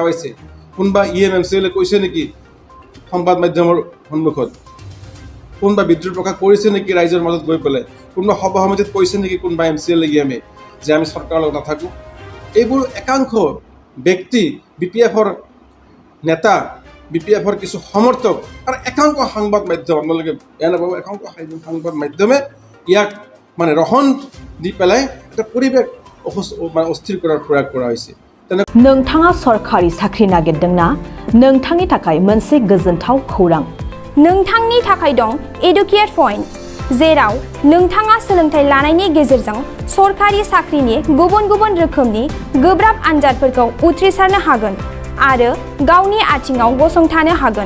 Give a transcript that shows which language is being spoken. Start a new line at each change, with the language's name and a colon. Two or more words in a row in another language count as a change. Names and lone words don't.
Assamese: পাইছে কোনোবা MCLA কৈছে নেকি সংবাদ মাধ্যমৰ সন্মুখত কোনোবা বিদ্ৰোহ প্ৰকাশ কৰিছে নেকি ৰাইজৰ মাজত গৈ পেলাই কোনোবা সভা সমিতিত কৈছে নেকি কোনোবা MCLA EMA যে আমি চৰকাৰৰ লগত নাথাকোঁ এইবোৰ একাংশ ব্যক্তি BPFৰ নেতা BPFৰ কিছু সমৰ্থক আৰু একাংশ সংবাদ মাধ্যম আপোনালোকে বেয়া নাপাব একাংশ সংবাদ মাধ্যমে ইয়াক মানে ৰহণ দি পেলাই এটা পৰিৱেশ অস্থিৰ কৰাৰ প্ৰয়াস কৰা হৈছে
Bodo: नोंथाङा सरकारि साख्रि नागिरदोंना नोंथांनि थाखाय मोनसे गोजोनथाव खौरां नोंथांनि थाखाय दं एडुकेट पॉइंट जेराव नोंथाङा सोलोंथाइ लानायनि गेजेरजों सरकारि साख्रिनि गुबुन गुबुन रोखोमनि गोब्राब आनजादफोरखौ उथ्रिसारनो हागोन आरो गावनि आथिङाव गसंथानो हागोन